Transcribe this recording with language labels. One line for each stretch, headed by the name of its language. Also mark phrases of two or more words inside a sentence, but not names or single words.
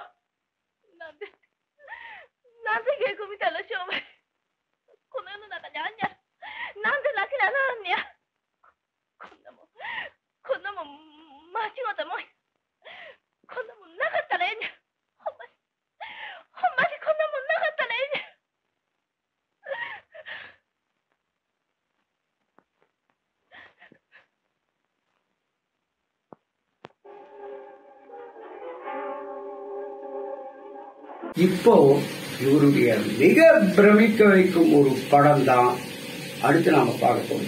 Japanese: なんで芸妓みたいな商売、この世の中にあんにゃ。なんでなきゃならんねや。こんなもん間違ったもん。こんなもんなかったらええねん。ほんまにこんなもんなかったらええねん。
Tamil: இப்போ இவருடைய மிக பிரமிக்க வைக்கும் ஒரு படம் தான் அடுத்து நாம பார்க்க போறோம்.